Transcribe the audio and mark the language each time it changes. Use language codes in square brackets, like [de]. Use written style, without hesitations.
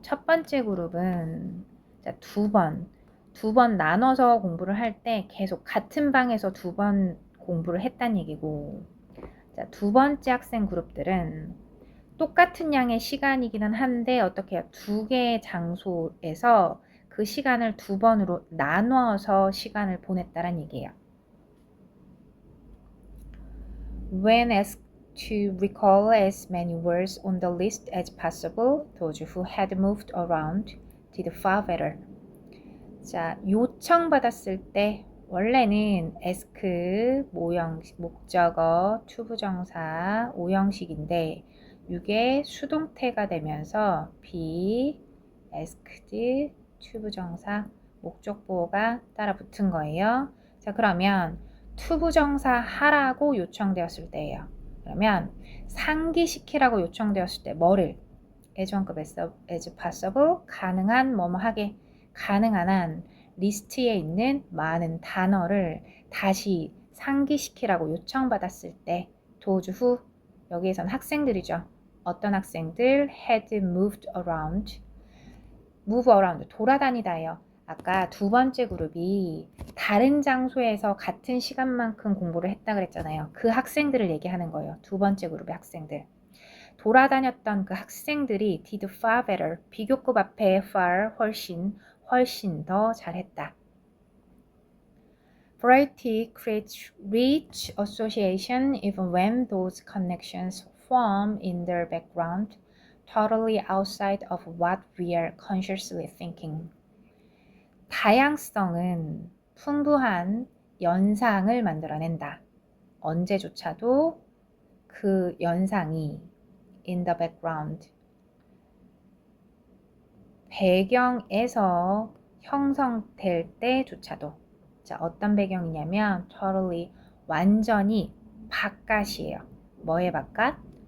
[ko] 첫 번째 그룹은 자 두 번 나눠서 공부를 할 때 계속 같은 방에서 두 번 공부를 했단 얘기고 자 두 번째 학생 그룹들은 똑같은 양의 시간이기는 한데 어떻게 해요? 두 개의 장소에서 그 시간을 두 번으로 나눠서 시간을 보냈다란 얘기예요. [en] When asked to recall as many words on the list as possible, those who had moved around did far better. [ko] 자, 요청받았을 때 원래는 ask 목적어 투부정사 5형식인데 이게 수동태가 되면서 [en] be asked [ko] 투부정사 목적보호가 따라 붙은 거예요. 자, 그러면 투부정사 하라고 요청되었을 때예요. 그러면 상기시키라고 요청되었을 때 뭐를 [en] as possible [ko] 가능한 뭐뭐 하게 가능한 한 리스트에 있는 많은 단어를 다시 상기시키라고 요청받았을 때 [en] those who [ko] 여기에선 학생들이죠. 어떤 학생들 [en] had moved around move around [ko] 돌아다니다예요. 아까 두 번째 그룹이 다른 장소에서 같은 시간만큼 공부를 했다 그랬잖아요. 그 학생들을 얘기하는 거예요. 두 번째 그룹의 학생들. 돌아다녔던 그 학생들이 [en] did far better. [ko] 비교급 앞에 far 훨씬 더 잘했다. [en] Variety creates rich association even when those connections form in their background totally outside of what we are consciously thinking. [ko] 다양성은 풍부한 연상을 만들어낸다. 언제조차도 그 연상이 [en] in the background [ko] 배경에서 형성될 때조차도 자, 어떤 배경이냐면 [en] totally [ko] 완전히 바깥이에요. 뭐의 바깥?